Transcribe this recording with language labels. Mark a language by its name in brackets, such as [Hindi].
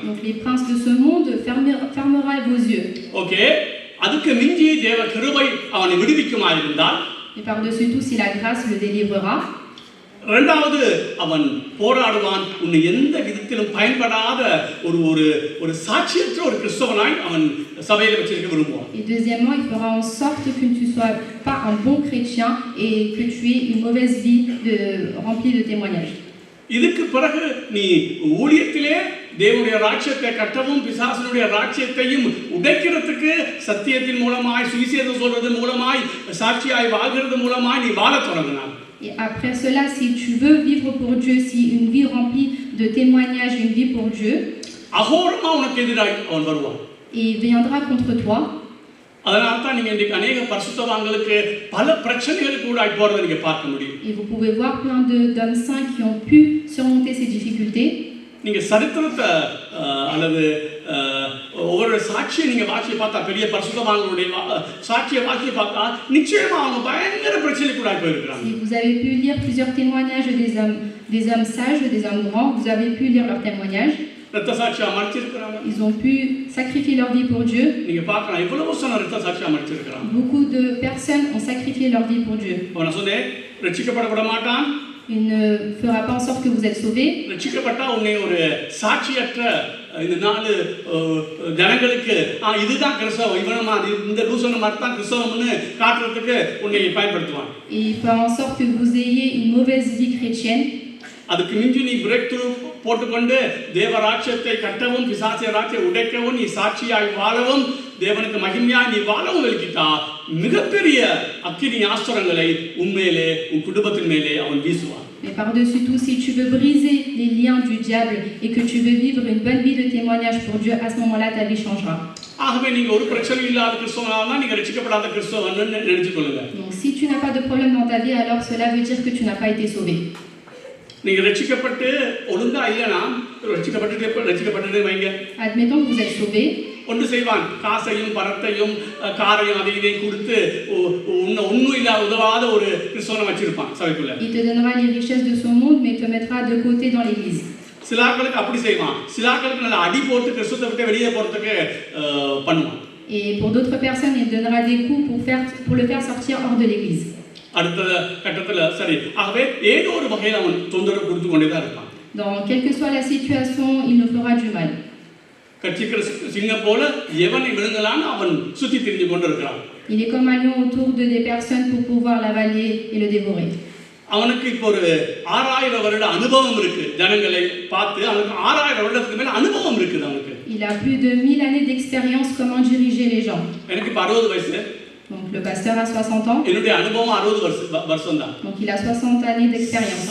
[French] Donc les princes de ce monde fermera vos yeux. ஓகே, [Tamil] அதுக்கு மிஞ்சி தேவ கிருபை அவனை விடுவிக்குமாயிருந்தால், [French] Et par-dessus tout, si la grâce le délivrera, [Tamil] இரண்டாவது அவன் போராடுவான். உன்னை எந்த விதத்திலும் பயன்படாத ஒரு ஒரு ஒரு சாட்சியற்ற ஒரு கிறிஸ்தவனாய் அவன் சபையில வச்சிருக்க விரும்புவான். [French] et deuxièmement, il fera en sorte que tu ne sois pas un bon chrétien et que tu aies une mauvaise vie remplie de témoignages. [Tamil] இதுக்கு பிறகு நீ ஊழியத்திலே தேவனுடைய ராஜ்யத்தை கட்டவும் பிசாசனுடைய ராஜ்யத்தையும் உடைக்கிறதுக்கு சத்தியத்தின் மூலமாய் சுவிசேஷம் சொல்றது மூலமாய் சாட்சியாய் வாழ்கிறது மூலமாய் நீ வாழத் தொடங்கினாய். [French] Et après cela, si tu veux vivre pour Dieu, si une vie remplie de témoignages, une vie pour Dieu, [Tamil] அகோரமா உனக்கு எதிராய் அவன் வருவான். [French] et il viendra contre toi. [Tamil] அதனால தான் நீங்க இன்றைக்கு அநேக பரிசுத்தவான்களுக்கு பல பிரச்சனைகளுக்கு கூட போறதை நீங்க பார்க்க முடியும். [French] Et vous pouvez voir plein d'hommes saints qui ont pu surmonter ces difficultés. [Tamil] நீங்க சரித்திரத்தை அல்லது ஒவ்வொரு சாட்சியை நீங்க வாட்சியை பார்த்தா, பெரிய பரிசுத்தவான்களுடைய சாட்சியை வாட்சியை பார்த்தா நிச்சயமா அவங்க பயங்கர பிரச்சனைக்கு கூட போயிருக்கிறாங்க. [French] Si vous avez pu lire plusieurs témoignages des hommes sages, des hommes grands, vous avez pu lire leurs témoignages. [Tamil] ரத்த சாட்சியா மறிச்சிருக்கிறாங்க. [French] Ils ont pu sacrifier leur vie pour Dieu. [Tamil] நீங்க பார்க்கலாம் எவ்வளவு சொன்ன ரத்த சாட்சியா மறிச்சிருக்கிறாங்க. [French] Beaucoup de personnes ont sacrifié leur vie pour Dieu. [Tamil] அவன சொன்னே ரட்சிக்கப்பட விட மாட்டான். [French] Il ne fera pas en sorte que vous êtes sauvés. [Tamil] ரட்சிக்கப்பட்டா உன்னை ஒரு சாட்சியற்ற இந்த நாலு ஜனங்களுக்கு இதுதான் கிறிஸ்தவம், இவனமா இந்த லூசன மாதிரி தான் கிறிஸ்தவம்னு காட்டுறதுக்கு உன்னை பயன்படுத்துவான். [French] Et il fera en sorte que vous ayez une mauvaise vie chrétienne. [Tamil] அதுக்கு மிஞ்சி நீ [English] break through [Tamil] போட்டுக்கொண்டு தேவ ராஜ்யத்தை கட்டவும் பிசாச ராஜ்யத்தை உடைக்கவும் நீ சாட்சியாய் வாழவும் தேவனுக்கு மகிமையாய் நீ வாழவும் வெளிக்கிட்டா மிகப்பெரிய அக்கினி ஆஸ்திரங்களை உண்மையிலே உன் குடும்பத்தின் மேலே அவன் வீசுவான். [French] Mais par-dessus tout, si tu veux briser les liens du diable et que tu veux vivre une bonne vie de témoignage pour Dieu, à ce moment-là, ta vie changera. [Tamil] ஆகவே நீங்க ஒரு பிரச்சனை இல்லாத கிறிஸ்தவனா நீங்க ரட்சிக்கப்படாத கிறிஸ்தவன்னு நினைச்சுக்கொள்ளுங்க. [French] Donc si tu n'as pas de problème dans ta vie, alors cela veut dire que tu n'as pas été sauvé. [Tamil] நீங்க ரட்சிக்கப்பட்டு ஒழுங்கா இல்லனா ரட்சிக்கப்பட்டு வைங்க. [French] Admettons que vous êtes sauvé. [Tamil] ஒன்று செய்வான், காசையும் பணத்தையும் காரையும் அதையும் கொடுத்து ஒன்றும் இல்லாத உதவாத ஒரு கிறிஸ்தவனை வச்சிருப்பான் சபைக்குள்ள. [French] Il te donnera les richesses de son monde, mais te mettra de côté dans l'église. [Tamil] சிலாக்களுக்கு அப்படி செய்வான், சிலாக்களுக்கு நல்ல அடி போட்டு கிறிஸ்தவத்தை விட்டு வெளியே போறதுக்கு பண்ணுவான். [French] Et pour d'autres personnes, il donnera des coups pour le faire sortir hors de l'église. [Tamil] அடுத்த கட்டத்துல சரி, ஆகவே ஏதோ ஒரு வகையில் அவன் தொந்தரவு கொடுத்து கொண்டே தான் இருப்பான். [French] Dans quelle que soit la situation, il nous fera du mal. [Tamil] கட்சிக்கிற சிங்கம் போல எவனை விழுங்கலான்னு அவன் சுத்தி திரிஞ்சு கொண்டு இருக்கிறான். [French] Il est comme un lion autour de des personnes pour pouvoir l'avaler et le dévorer. [Tamil] அவனுக்கு இப்போ ஒரு 6000 வருட அனுபவம் இருக்கு. ஜனங்களை பார்த்து அவனுக்கு 6000 வருடத்துக்கு மேல அனுபவம் இருக்குது அவனுக்கு. [French] Il a plus de 1000 années d'expérience comment diriger les gens. [Tamil] எனக்கு 60 வயசு. [French] Donc le pasteur a 60 ans. [Tamil] என்னுடைய அனுபவம் 60 வருஷம் தான். [French] Donc il a 60 années d'expérience.